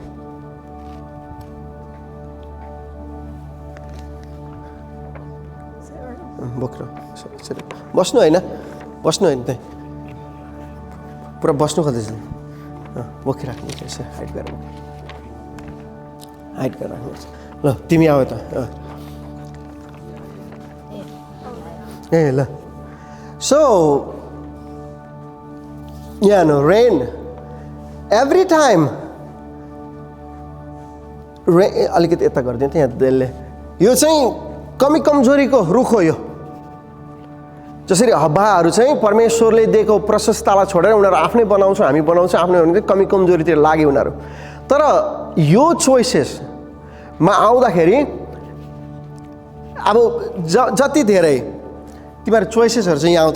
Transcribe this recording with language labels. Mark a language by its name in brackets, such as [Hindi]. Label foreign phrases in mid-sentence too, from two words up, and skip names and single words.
[Nepali] बोक्र बस्नु होइन, बस्नु होइन, त्यही पुरा बस्नु खोज्दैछ. बोकिराख्नु यसो हाइट गरेर, हाइट गरेर राख्नुपर्छ. ल तिमी आऊ त. ए ल. [English] So yeah, no, rain every time. [Nepali] अलिकति यता गरिदिनु त यहाँ त्यसले. यो चाहिँ कमी कमजोरीको रुख हो. यो जसरी हब्बाहरू चाहिँ परमेश्वरले दिएको प्रशस्ततालाई छोडेर उनीहरू आफ्नै बनाउँछ, हामी बनाउँछ आफ्नै, भने कमी कमजोरीतिर लाग्यो उनीहरू. तर यो चोइसेसमा आउँदाखेरि अब जति धेरै तिमीहरू चोइसेसहरू चाहिँ यहाँ आउँ त.